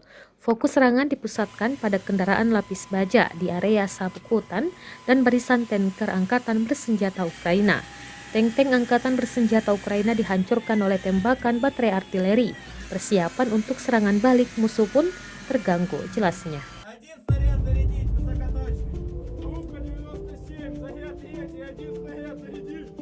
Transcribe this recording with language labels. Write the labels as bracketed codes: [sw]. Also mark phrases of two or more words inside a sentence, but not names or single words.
[id] Fokus serangan dipusatkan pada kendaraan lapis baja di area Sabukutan dan barisan tanker angkatan bersenjata Ukraina. Tank-tank angkatan bersenjata Ukraina dihancurkan oleh tembakan baterai artileri. Persiapan untuk serangan balik musuh pun terganggu, jelasnya. [ru] Один снаряд зарядить высокоточный. Трубка 97, заряд третий, один снаряд зарядить.